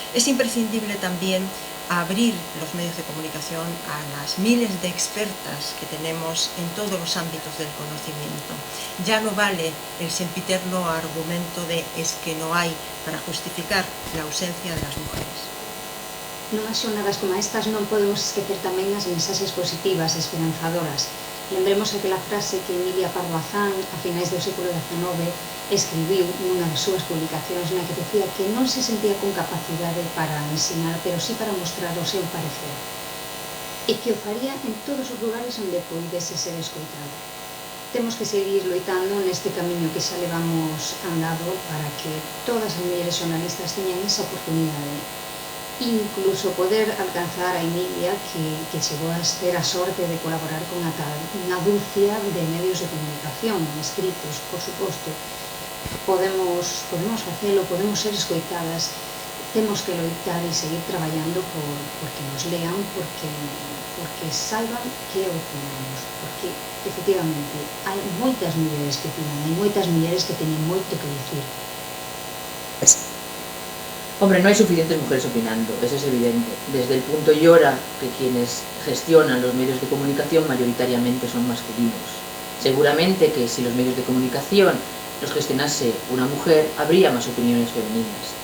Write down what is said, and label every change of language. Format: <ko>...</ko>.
<es>Es imprescindible también abrir los medios de comunicación a las miles de expertas que tenemos en todos los ámbitos del conocimiento. Ya no vale el sempiterno argumento de es que no hay para justificar la ausencia de las mujeres.</es> <gl>Numas xornadas como estas non podemos esquecer tamén as mensaxes positivas e esperanzadoras. Lembremos aquela frase que Emilia Pardo Bazán, a finais do século XIX, escribiu nunha das súas publicacións na que decía que non se sentía con capacidade para ensinar, pero sí para mostrar o seu parecer, e que o faría en todos os lugares onde poidese ser escoitado. Temos que seguir loitando neste camiño que xa levamos andado para que todas as mulleres xornalistas teñan esa oportunidade, incluso poder alcanzar a Emilia que chegou a ter a sorte de colaborar con unha dúcia de medios de comunicación escritos, por suposto. Podemos facelo, podemos ser escoitadas, temos que loitar e seguir traballando porque nos lean, porque saiban que opinamos, porque efectivamente hai moitas mulleres que opinan, hai moitas mulleres que teñen moito que dicir.</gl> <es>Hombre, no hay suficientes mujeres opinando, eso es evidente. Desde el punto y hora que quienes gestionan los medios de comunicación mayoritariamente son masculinos. Seguramente que si los medios de comunicación los gestionase una mujer, habría más opiniones femeninas.</es>